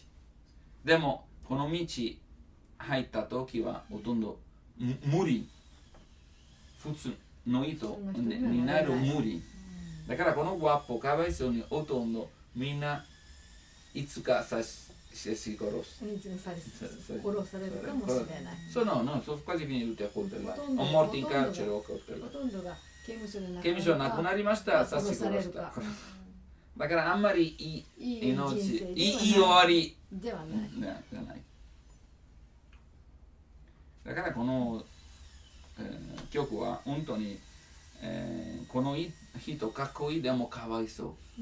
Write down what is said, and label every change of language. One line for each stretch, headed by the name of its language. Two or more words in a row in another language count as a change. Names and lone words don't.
Japanese: でもこの道入った時はほとんど無理。普通の人になる無理。だからこのワッポかわいそうにほとんどみんないつか
Italian: se si conosce.
Japanese: にされそう殺されるかもしれない。
Italian: No, sono quasi finiti tutti a coltellate.
Japanese: ほとんど
Italian: O morti in
Japanese: ほとんどが
Italian: carcere o
Japanese: ほ
Italian: coltellate.
Japanese: とんどが刑務所で亡くなるか。刑務所なくなりました、殺されるか。だからあんまりいいいい人命、生いい終わりではない。じゃない。だからこの、曲は本当に、この人かっこいいでもかわいそう。